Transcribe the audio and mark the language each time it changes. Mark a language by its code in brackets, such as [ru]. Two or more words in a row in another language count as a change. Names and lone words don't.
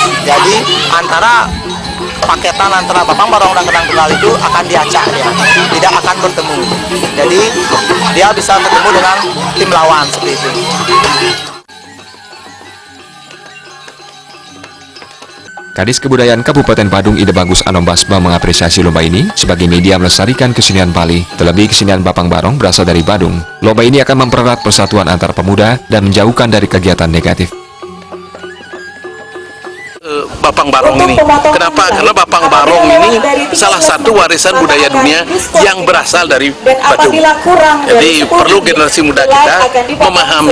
[id] Jadi paketan antara Bapang Barong dan Mekendang Tunggal itu akan diacak dia, tidak akan bertemu. Jadi dia bisa ketemu dengan tim lawan seperti itu. Kadis Kebudayaan Kabupaten Badung Ida Bagus Anom Basma mengapresiasi lomba ini sebagai media melestarikan kesenian Bali. Terlebih kesenian Bapang Barong berasal dari Badung. Lomba ini akan mempererat persatuan antar pemuda dan menjauhkan dari kegiatan negatif. Bapang Barong ini. Kenapa? Karena Bapang Barong ini salah satu warisan budaya dunia yang berasal dari Badung. Jadi perlu generasi muda kita memahami.